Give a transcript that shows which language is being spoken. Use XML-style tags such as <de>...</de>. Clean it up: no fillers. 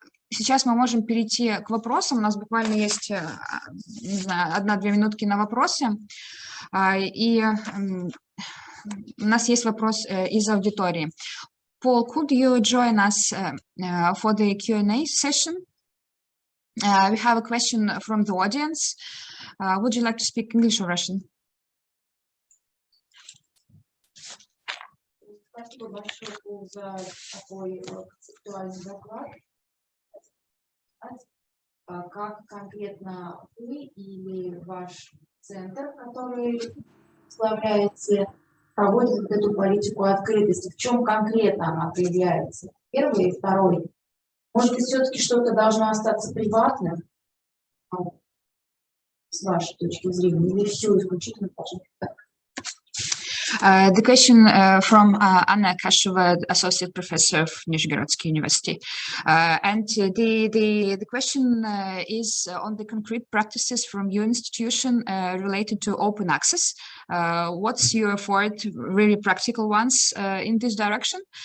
<ru>Сейчас мы можем перейти к вопросам. У нас буквально есть, не знаю, 1-2 минутки на вопросы. И у нас есть вопрос из аудитории.</ru> <en>Paul, could you join us for the Q&A session? We have a question from the audience. Would you like to speak English or Russian?</en> <ru>Спасибо большое за такой концептуальный доклад. Как конкретно вы или ваш центр, который возглавляете, проводит вот эту политику открытости? В чем конкретно она проявляется? Первый и второй. Может быть, все-таки что-то должно остаться приватным, с вашей точки зрения, или все исключительно должно быть так?</ru> <en>The question from Anna Kashova, Associate Professor of Nizhegorodsky University. And the question is on the concrete practices from your institution related to open access. What's your effort, really practical ones in this direction?</en>